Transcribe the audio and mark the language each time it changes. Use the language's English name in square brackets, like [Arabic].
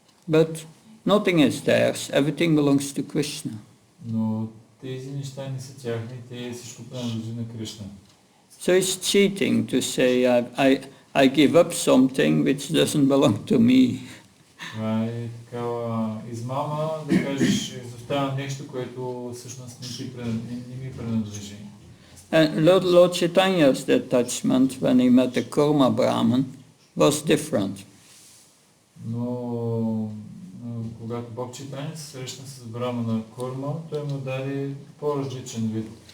[English] But nothing is theirs, everything belongs to Krishna. [Bulgarian] Но тези неща не са тяхни, те всичко принадлежи на Кришна. [English] So it's cheating to say I give up something which doesn't belong to me. [Bulgarian] Това е такава измама да кажеш, изоставям нещо, което всъщност не ми принадлежи. [English] And Lord Chaitanya's detachment when he met the Kurma Brahman was different. [Bulgarian] Но когато Бог Чайтания се срещна с Брамана Курма, той му даде по-различен вид.